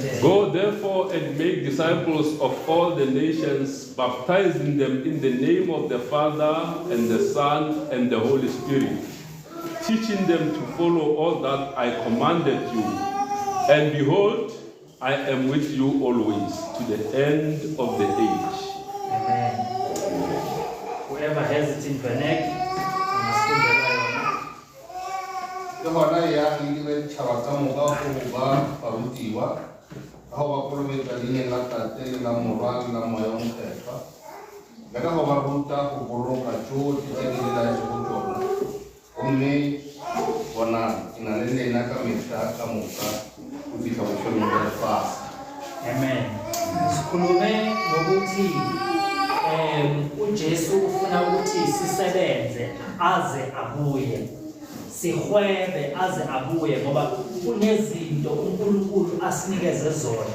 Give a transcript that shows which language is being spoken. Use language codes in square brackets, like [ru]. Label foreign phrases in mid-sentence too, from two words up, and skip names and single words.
[en] Go therefore and make disciples of all the nations, baptizing them in the name of the Father and the Son and the Holy Spirit, teaching them to follow all that I commanded you. And behold, I am with you always to the end of the age. Amen. whoever has it in Benek, [zu] angasifundelwa yona. [nso] Ke hona ya ile tšhaba ka moka go ba barutiwa ga go ba kolobetsa leine la tate le la morwa le la moya o mokgethwa le ka go ba ruta go boloka tsotlhe tse di lelaetse go tsona gomme bona ke na le lena ka mehla ka moka go fitlha bofelong jwa lefase. Amen. [zu] Sikhulume ngokuthi uJesu ufuna ukuthi sisebenze aze abuye. Sihwebe aze abuye ngoba kunezinto uNkulunkulu asinikeze zona.